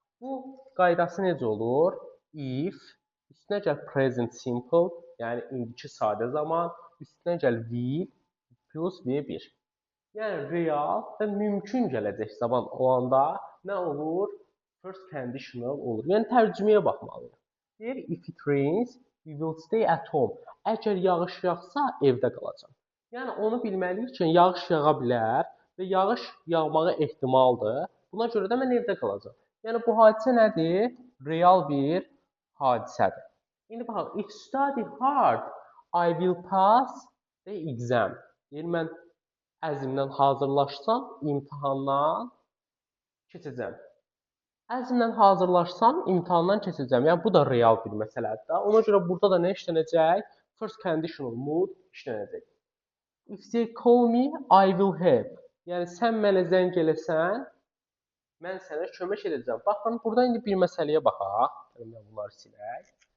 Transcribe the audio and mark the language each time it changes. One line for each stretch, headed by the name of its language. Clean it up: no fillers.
Azerbaijani: Bu qaydası necə olur?
English: If
Azerbaijani: üstünə gəl
English: present simple,
Azerbaijani: yəni indiki sadə zaman, üstünə gəl
English: will plus V1.
Azerbaijani: Yəni real və mümkün gələcək zaman olanda nə olur? First conditional olur. Yəni tərcüməyə baxmalıyıq. Deyir,
English: if it rains, we will stay at home.
Azerbaijani: Əgər yağış yağsa, evdə qalacam. Yəni onu bilməliyik ki, yağış yağa bilər və yağış yağmağı ehtimaldır. Buna görə də mən evdə qalacam. Yəni bu hadisə nədir? Real bir hadisədir. İndi baxaq,
English: if study hard, I will pass the exam.
Azerbaijani: Deyir, mən əzmdən hazırlaşsam, imtahandan keçəcəm. Əzmdən hazırlaşsam, imtahandan keçəcəm. Yəni bu da real bir məsələdir. Ona görə burada da nə işlənəcək? First conditional mood işlənəcək.
English: If they call me, I will help.
Azerbaijani: Yəni sən mənə zəng eləsən, mən sənə kömək edəcəm. Baxın, burada indi bir məsələyə baxaq. Gəlin bunları silək.